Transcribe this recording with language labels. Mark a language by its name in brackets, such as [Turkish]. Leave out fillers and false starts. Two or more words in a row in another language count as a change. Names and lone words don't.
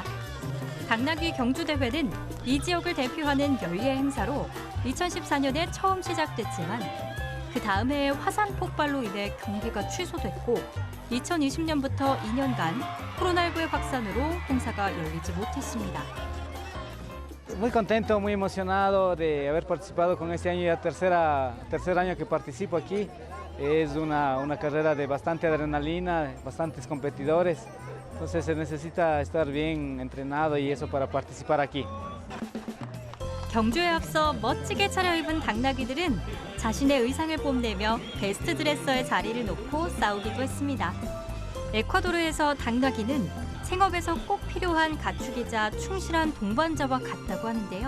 [Korean] 당나귀 경주대회는 이 지역을 대표하는 연례 행사로 2014년에 처음 시작됐지만 그 다음 해에 화산 폭발로 인해 경기가 취소됐고 2020년부터 2년간 코로나19의 확산으로 행사가 열리지 못했습니다. [Spanish] Muy contento, muy emocionado de haber participado con este año, ya tercer año que participo aquí. Es una carrera de bastante adrenalina, bastantes competidores, entonces se necesita estar bien entrenado y eso para participar aquí. [Korean] 경주에 앞서 멋지게 차려입은 당나귀들은 자신의 의상을 뽐내며 베스트 드레서의 자리를 놓고 싸우기도 했습니다. 에콰도르에서 당나귀는 생업에서 꼭 필요한 가축이자 충실한 동반자와 같다고 하는데요.